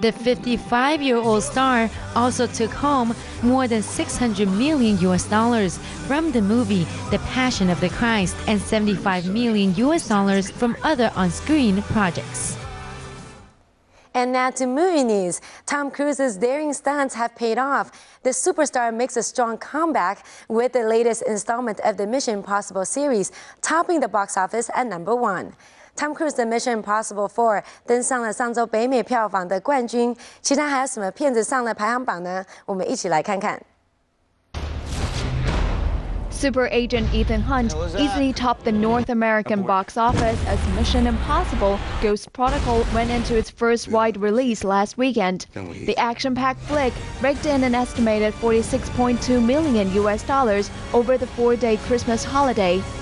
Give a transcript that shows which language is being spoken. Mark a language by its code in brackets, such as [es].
[en] The 55-year-old star also took home more than $600 million from the movie The Passion of the Christ and $75 million from other on-screen projects. And now to movie news. Tom Cruise's daring stunts have paid off. The superstar makes a strong comeback with the latest installment of the Mission Impossible series, topping the box office at number 1. [zh] Tom Cruise 的 Mission Impossible 4 登上了上周北美票房的冠军。其他还有什么片子上了排行榜呢？我们一起来看看。 [en] Super agent Ethan Hunt easily topped the North American box office as Mission Impossible Ghost Protocol went into its first wide release last weekend. The action-packed flick raked in an estimated $46.2 million over the 4-day Christmas holiday.